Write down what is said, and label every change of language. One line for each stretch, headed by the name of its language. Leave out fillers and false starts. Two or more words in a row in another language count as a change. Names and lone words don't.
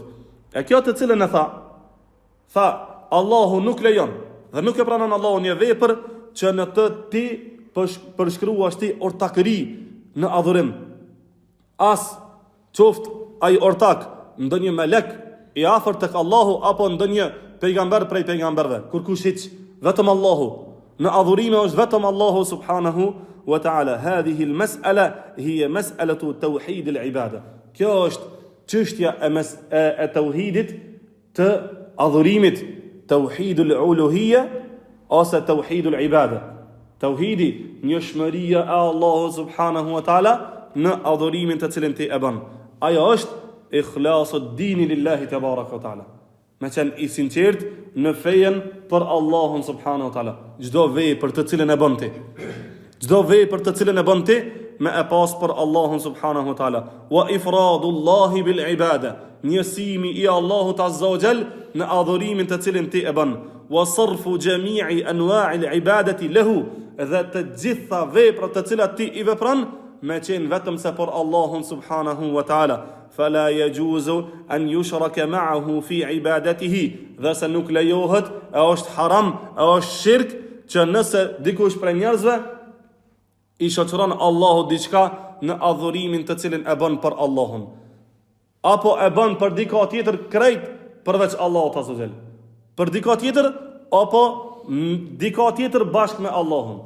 Albanian: E kjo të cilën e tha Allahu nuk lejon dhe nuk e pranon Allahu një vepër që në të ti përshkruash ti ortakëri në adhurim. As qoft ai ortak ndonjë melek i afërt tek Allahu apo ndonjë pejgamber prej pejgamberve, kur kush hiç, vetëm Allahu. Në adhurime është vetëm Allahu
Arabic: سبحانه وتعالى. هذه المسألة هي مسألة توحيد العبادة.
Albanian: Kjo është çështja e tauhidit të adhurimit,
Arabic: توحيد الألوهية
Albanian: ose
Arabic: توحيد العبادة.
Albanian: Tauhidi, njëshmëria e Allahu
Arabic: سبحانه وتعالى
Albanian: në adhurimin të cilin ti e bën. Ajo është
Arabic: إخلاص الدين لله تبارك وتعالى.
Albanian: Me qenë i sinqert në fejen për Allahun
Arabic: سبحانه وتعالى.
Albanian: Çdo vepër të cilën e bën ti, çdo vepër të cilën e bën ti me e pas për Allahun
Arabic: سبحانه وتعالى. وإفراد الله بالعبادة,
Albanian: njësimi i Allahut
Arabic: عز وجل
Albanian: në adhurimin të cilin ti e bën.
Arabic: وصرف جميع أنواع العبادة له,
Albanian: dhe të gjitha veprat të cilat ti i vepron me qenë vetëm se për Allahun
Arabic: سبحانه وتعالى. فلا يجوز أن يشرك معه في عبادته,
Albanian: dhe se nuk lejohet, e është haram, e është shirk, që nëse dikush prej njerëzve i shoqëron Allahu diçka në adhurimin të cilin e bën për Allahun, apo e bën për dika tjetër krejt përveç Allahut
Arabic: عز وجل,
Albanian: për dika tjetër apo dika tjetër bashkë me Allahun.